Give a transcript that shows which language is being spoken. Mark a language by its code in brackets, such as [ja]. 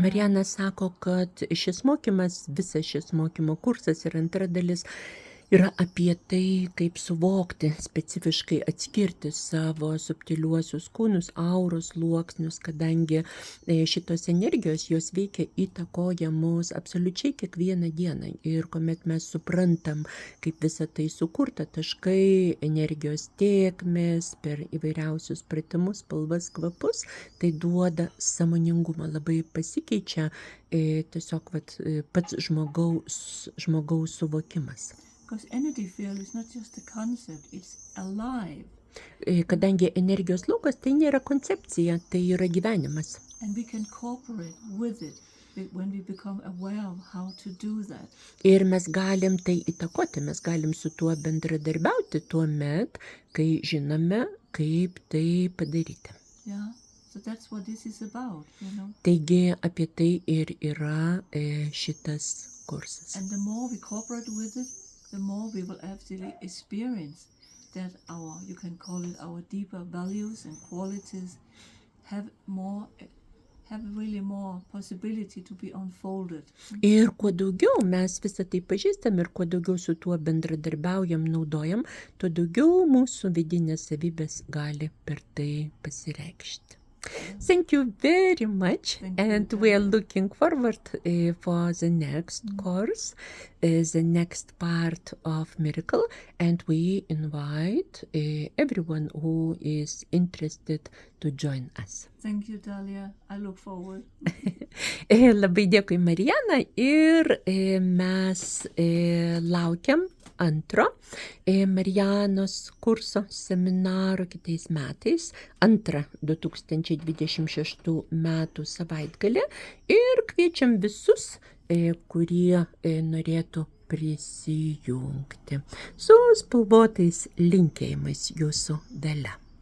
[lt] Mariana sako, kad visas šis mokymo kursas ir antra dalis yra apie tai, kaip suvokti, specifiškai atskirti savo subtiliuosius kūnus, auros sluoksnius, kadangi šitos energijos, jos veikia, įtakoja mus absoliučiai kiekvieną dieną. Ir kuomet mes suprantam, kaip visa tai sukurta, taškai, energijos tėkmės, per įvairiausius pratimus, spalvas, kvapus, tai duoda sąmoningumą, labai pasikeičia tiesiog pats žmogaus suvokimas. [en] Because energy field is not just a concept, it's alive. [lt] Kadangi energijos laukas tai nėra koncepcija, tai yra gyvenimas. [en] And we can cooperate with it when we become aware of how to do that. [lt] Ir mes galim tai įtakoti, mes galim su tuo bendradarbiauti tuomet, kai žinome, kaip tai padaryti. [en] Yeah, so that's what this is about, [lt] Taigi apie tai ir yra šitas kursas. [en] And the more we cooperate with it, the more we will actually experience that you can call it our deeper values and qualities have really more possibility to be unfolded. [lt] Ir kuo daugiau mes visą tai pažįstam ir kuo daugiau su tuo bendradarbiaujam, naudojam, tuo daugiau mūsų vidinės savybės gali per tai pasireikšti. [en] Thank you very much. And we are looking forward for the next course, the next part of Miracle, and we invite everyone who is interested to join us. Thank you, Dalia. I look forward. [lt] Labai dėkui, Mariana, ir mes laukiam antro Marianos kurso seminaro kitais metais, antrą 2026 metų savaitgalį, ir kviečiam visus, kurie norėtų prisijungti. Su spalvotais linkėjimais jūsų Dalia.